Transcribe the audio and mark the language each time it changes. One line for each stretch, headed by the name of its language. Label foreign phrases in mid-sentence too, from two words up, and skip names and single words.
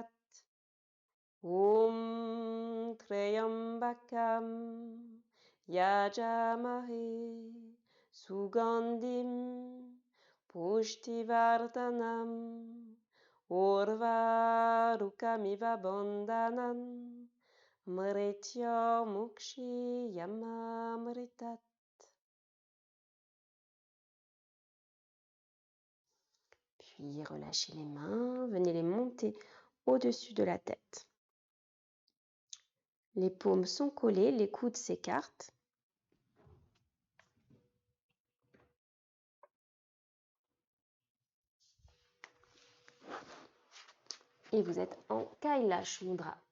Sanskrit: Om Trayambakam Yajamahe Sugandhim Pushtivardhanam Urvarukamiva Bandhanam Mritya Mukshi Yamamritat.
French: Puis relâchez les mains, venez les monter au-dessus de la tête. Les paumes sont collées, les coudes s'écartent. Et vous êtes en Kailash Mudra.